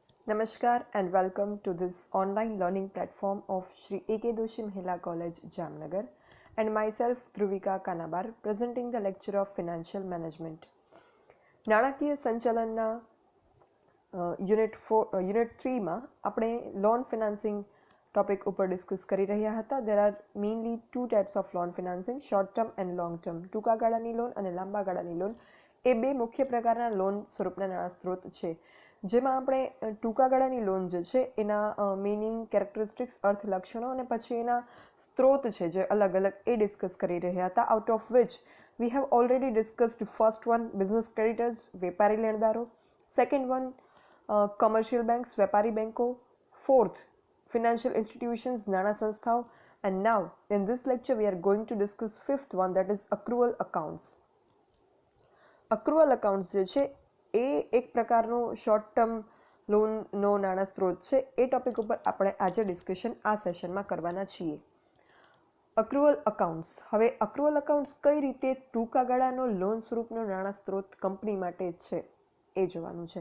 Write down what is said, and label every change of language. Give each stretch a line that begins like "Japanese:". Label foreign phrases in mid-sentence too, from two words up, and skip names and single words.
English: Namaskar and welcome to this online learning platform of Shri A.K. Doshi Mahila College, Jamnagar, and myself Dhruvika Kanabar presenting the lecture of Financial Management.
Gujarati: નાણાકીય સંચાલનના યુનિટ 3માં આપણે
English: loan financing topic
Gujarati: ઉપર ડિસ્કસ કરી રહ્યા હતા.
English: There are mainly two types of loan financing, short term and long term.
Gujarati: ટૂંકા ગાળાની લોન અને લાંબા ગાળાની લોન એ બે મુખ્ય પ્રકારના લોન સ્વરૂપના નાણાં સ્ત્રોત છે. જેમાં આપણે ટૂંકા ગાળાની લોન જે છે એના
English: meaning, characteristics,
Gujarati: અર્થ, લક્ષણો અને પછી એના સ્ત્રોત છે જે અલગ અલગ એ ડિસ્કસ કરી રહ્યા હતા.
English: out of which we have already discussed first one, business creditors,
Gujarati: વેપારી લેણદારો.
English: Second one, commercial banks,
Gujarati: વેપારી બેંકો.
English: Fourth, financial institutions,
Gujarati: નાણાં સંસ્થાઓ.
English: And now in this lecture we are going to discuss fifth one, that is accrual accounts. accrual accounts
Gujarati: જે છે એ એક પ્રકારનું
English: short term
Gujarati: લોનનો નાણાં સ્ત્રોત છે. એ ટોપિક ઉપર આપણે આજે ડિસ્કશન આ સેશનમાં કરવાના છીએ.
English: accrual accounts.
Gujarati: હવે
English: accrual accounts
Gujarati: કઈ રીતે ટૂંકા ગાળાનો લોન સ્વરૂપનો નાણાં સ્ત્રોત કંપની માટે છે એ જોવાનું છે.